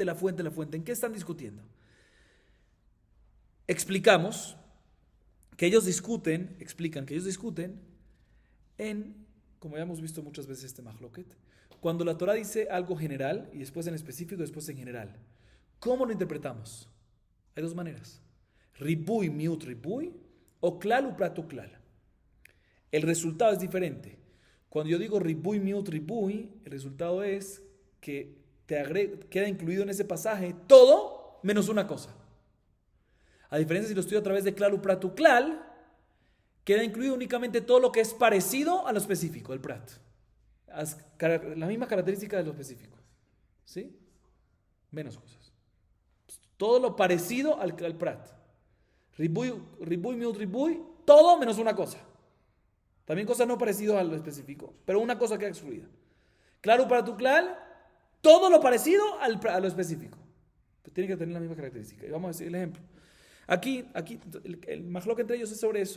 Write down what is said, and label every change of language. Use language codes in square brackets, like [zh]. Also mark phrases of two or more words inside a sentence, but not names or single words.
[es] ¿En qué están discutiendo? Explican que ellos discuten en, como ya hemos visto muchas veces este mahloket, cuando la Torah dice algo general y después en específico, después en general. ¿Cómo lo interpretamos? Hay dos maneras. [he] ריבוי, מיעוט, ריבוי, o כלל ופרט וכלל. [es] El resultado es diferente. Cuando yo digo [he] ריבוי, מיעוט, ריבוי, [es] el resultado es que queda incluido en ese pasaje todo menos una cosa. A diferencia si lo estudio a través de [he] כלל ופרט וכלל, [es] queda incluido únicamente todo lo que es parecido a lo específico, el prat. La misma característica de lo específico. ¿Sí? Menos cosas. Todo lo parecido al prat. [he] ריבוי, מיעוט, ריבוי, [es] todo menos una cosa. También cosas no parecidas a lo específico, pero una cosa queda excluida. Claro, para tu klal, todo lo parecido a lo específico. Pues tiene que tener la misma característica. Y vamos a decir el ejemplo. Aquí el mahloket entre ellos es sobre eso.